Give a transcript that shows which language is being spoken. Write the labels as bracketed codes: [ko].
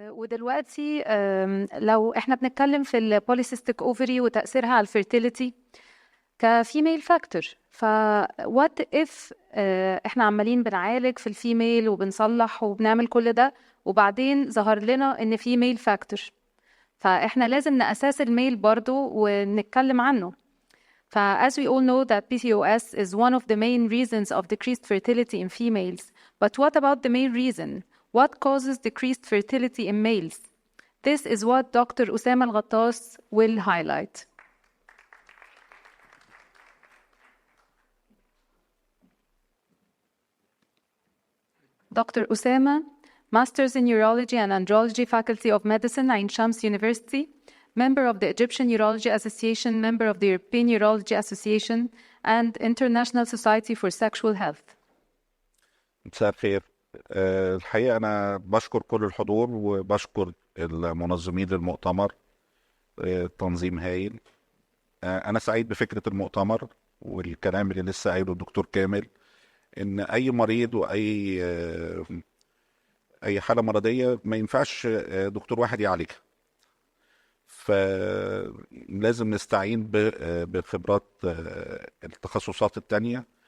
[ar] دلوقتي لو احنا بنتكلم في البوليسيستيك اوفري وتأثيرها على الفيرتيليتي كفيميل فاكتور، [en] فوات اف [ar] احنا عمالين بنعالج في الفيميل وبنصلح وبنعمل كل ده، وبعدين ظهر لنا ان في ميل فاكتور، فاحنا لازم نأساس الميل برضو ونتكلم عنه. [en] as we all know that PCOS is one of the main reasons of decreased fertility in females. But what about the main reason? What causes decreased fertility in males? This is what Dr. أسامة الغطاس will highlight. Dr. أسامة, Masters in Urology and Andrology, Faculty of Medicine, Ain Shams University, member of the Egyptian Urology Association, member of the European Urology Association, and International Society for Sexual Health. [ar] مساء الخير. الحقيقة أنا بشكر كل الحضور وبشكر المنظمين للمؤتمر. تنظيم هايل. أنا سعيد بفكرة المؤتمر والكلام اللي لسه قايله الدكتور كامل، إن أي مريض وأي حالة مرضية ما ينفعش دكتور واحد يعالجها، فلازم نستعين بخبرات التخصصات التانية.